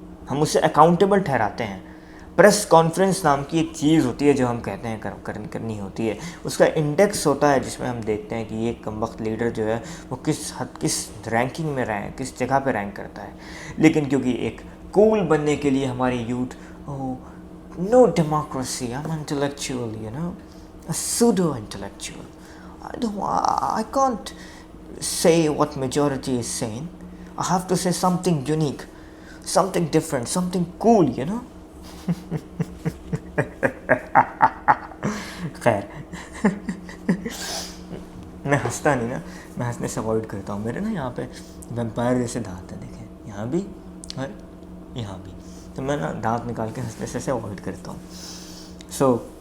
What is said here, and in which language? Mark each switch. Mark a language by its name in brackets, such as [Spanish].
[Urdu] ہم اسے اکاؤنٹیبل ٹھہراتے ہیں۔ پریس کانفرنس نام کی ایک چیز ہوتی ہے جو ہم کہتے ہیں کرنی ہوتی ہے، اس کا انڈیکس ہوتا ہے جس میں ہم دیکھتے ہیں کہ یہ کم وقت لیڈر جو ہے وہ کس رینکنگ میں کس جگہ پہ رینک کرتا ہے۔ لیکن کیونکہ ایک کول بننے کے لیے ہماری youth [English] no democracy, I'm intellectual, a pseudo intellectual. I can't say what majority is saying. I have to say something unique, something different, something cool, [Urdu] خیر میں ہنستا نہیں نا، میں ہنسنے سے اوائڈ کرتا ہوں۔ میرے نا یہاں پہ ویمپائر جیسے دانت ہیں، دیکھیں یہاں بھی اور یہاں بھی، تو میں نا دانت نکال کے ہنسنے سے اوائڈ کرتا ہوں۔ سو